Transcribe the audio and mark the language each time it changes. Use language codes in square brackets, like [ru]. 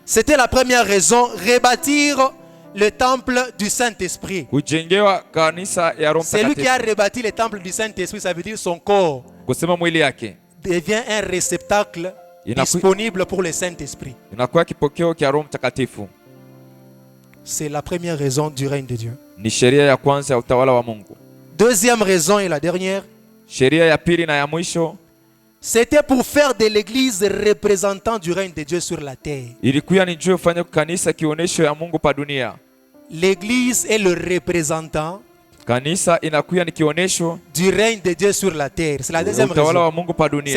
[fr] C'était la première raison, rebâtir le temple du Saint-Esprit. [sw] Kujengewa kanisa ya Roho [fr] Celui qui a [sw] Mtakatifu. [fr] rebâti le temple du Saint-Esprit, ça veut dire son corps [sw] Kusema mwili yake [fr] devient un réceptacle disponible pour le Saint-Esprit. [sw] inakuwa kipokeo kia Roho Mtakatifu. [fr] C'est la première raison du règne de Dieu. [sw] Ni sheria ya kwanza ya utawala wa Mungu. [fr] Deuxième raison et la dernière, [sw] Sheria ya pili na ya mwisho [fr] c'était pour faire de l'Église représentant du règne de Dieu sur la terre. [sw] ilikuwa ni njoo fanya kanisa kionesho ya Mungu pa dunia. [fr] L'Église est le représentant [sw] Kanisa inakuwa ni kionesho [fr] du règne de Dieu sur la terre. C'est la deuxième [sw] utawala wa [fr] raison. [sw] Mungu pa dunia.